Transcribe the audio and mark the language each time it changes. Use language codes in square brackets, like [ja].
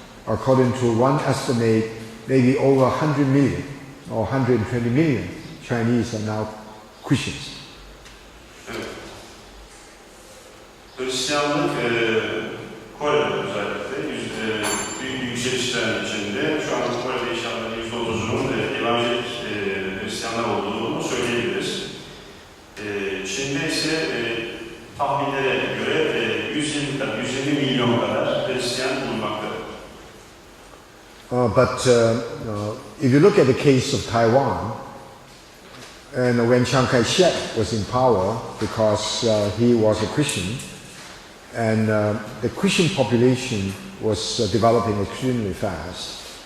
[en] According to one estimate, maybe over 100 million or 120 million Chinese are now Christians. [tr] Evet. Hristiyanlık Kore'de özellikle büyük bir yükselişlerin içinde. Şu an Kore'de yaşayanların %30'unun evangelik Hristiyanlar olduğunu söyleyebiliriz. Çin'de ise tahminlere göre 120 milyon kadar Hristiyan bulunmaktadır. [en] But if you look at the case of Taiwan, and when Chiang Kai-shek was in power, because he was a Christian, and the Christian population was developing extremely fast.